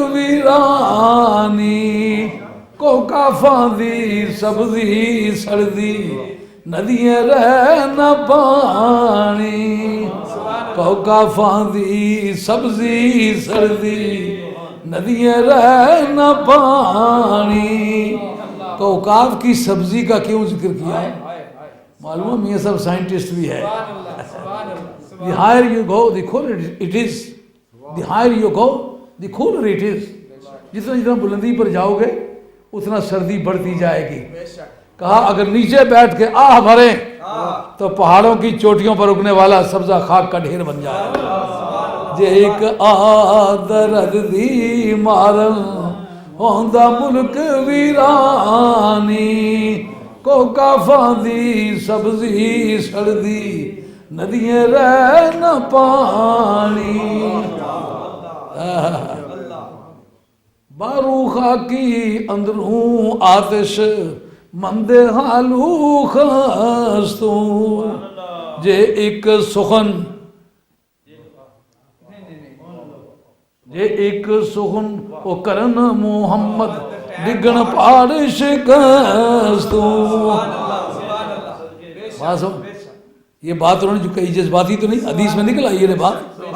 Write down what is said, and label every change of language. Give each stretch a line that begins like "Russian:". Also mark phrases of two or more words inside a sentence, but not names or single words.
Punjabi: ویرانی کو کافاں دی سبزی سڑدی ندیاں رہ نہ پانی، کو کافاں دی سبزی سڑدی ندیاں رہ نہ پانی۔
Urdu: کوکاف کی سبزی کا کیوں ذکر کیا ہے؟ معلوم میاں صاحب سائنٹسٹ بھی ہے۔
English: The higher you go, the cooler it is. The higher you go, the cooler it is.
Urdu: جتنا جتنا بلندی پر جاؤ گے اتنا سردی بڑھتی جائے گی۔ کہا اگر نیچے بیٹھ کے آہ بھریں تو پہاڑوں کی چوٹیوں پر اگنے والا سبزہ خاک کا ڈھیر بن جائے گا۔
Punjabi: جے ایک درد دی مارن ہوندا ملک ویرانی کو کافاں دی سبزی سڑدی ندیاں رہ نہ پانی۔ بارو خاکی اندروں آتش مند حالو خستوں جے ایک سخن او کرن محمد ڈگن پاڑ شکستوں۔
Urdu: یہ بات انہوں نے جو کہی جذباتی تو نہیں، حدیث میں نکل آئی یہ بات۔